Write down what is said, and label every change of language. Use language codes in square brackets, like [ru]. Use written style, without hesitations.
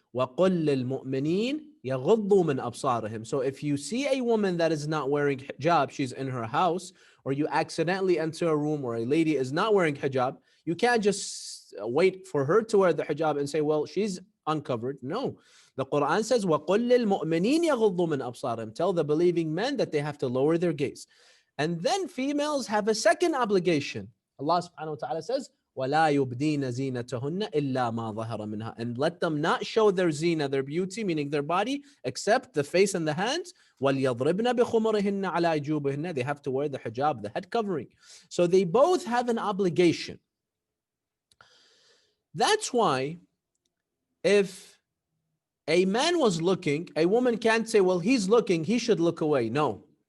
[ar] وَقُلْ لِلْمُؤْمِنِينَ يَغُضُّوا مِنْ أَبْصَارِهِمْ. [en] So if you see a woman that is not wearing hijab, she's in her house, or you accidentally enter a room where a lady is not wearing hijab, you can't just wait for her to wear the hijab and say, well, she's uncovered. No. The Quran says, [ar] وَقُلْ لِلْمُؤْمِنِينَ يَغُضُّوا مِنْ أَبْصَارِهِمْ. [en] Tell the believing men that they have to lower their gaze. And then females have a second obligation. Allah subhanahu wa ta'ala says, [ar] وَلَا يُبْدِينَ زِينَتَهُنَّ إِلَّا مَا ظَهَرَ مِنْهَا. [en] And let them not show their zina, their beauty, meaning their body, except the face and the hands. [ar] وَلْيَضْرِبْنَ بِخُمُرِهِنَّ عَلَى جُوبِهِنَّ. [en] They have to wear the hijab, the head covering. So they both have an obligation. That's why if a man was looking, a woman can't say, well, he's looking, he should look away. No.